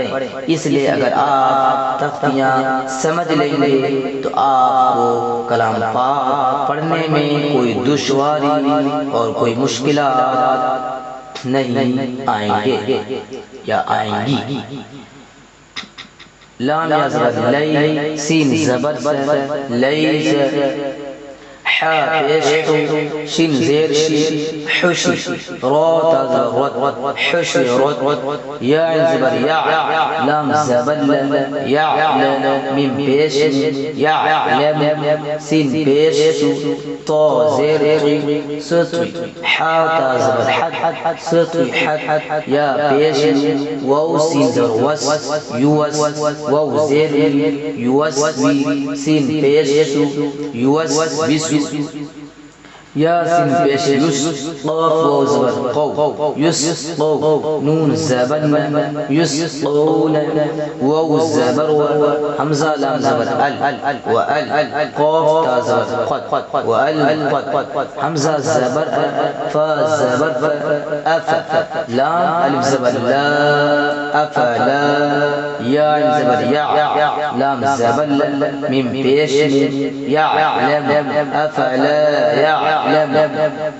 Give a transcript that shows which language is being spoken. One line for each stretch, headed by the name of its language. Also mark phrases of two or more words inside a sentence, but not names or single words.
Urdu: اس لیے اگر آپ تختیاں سمجھ لیں گے تو آپ کو کلام پاک پڑھنے میں کوئی دشواری اور کوئی مشکلات نہیں آئیں گے یا آئیں گی۔ لام یا زبر لی، سین زبر لی، حا پیش حو، شین زیر شی، حشی، را تا زبر حشی رد، یا زبر یا، لام زبر یا، میم پیش یعلم، سین پیش سو، تا زیر طی، سطوی، حا تا زبر حد، سطوی حد، یا پیش واو سین زبر وس، یوس، واو زیر یوسوی، سین پیش سو، یوس بسو، یا سین پیش یس، قاف واو زبر قو، یس قو، نون زبر یس قول، واو زبر و، حمزہ لام زبر ال، و ال، قاف تا زبر قد، و ال قد، حمزہ زبر فا زبر اف، لام الف زبر لا، افلا، یا زبر یا، لام زبر میم پیش یعلم،
Arabic: افلا یعلم۔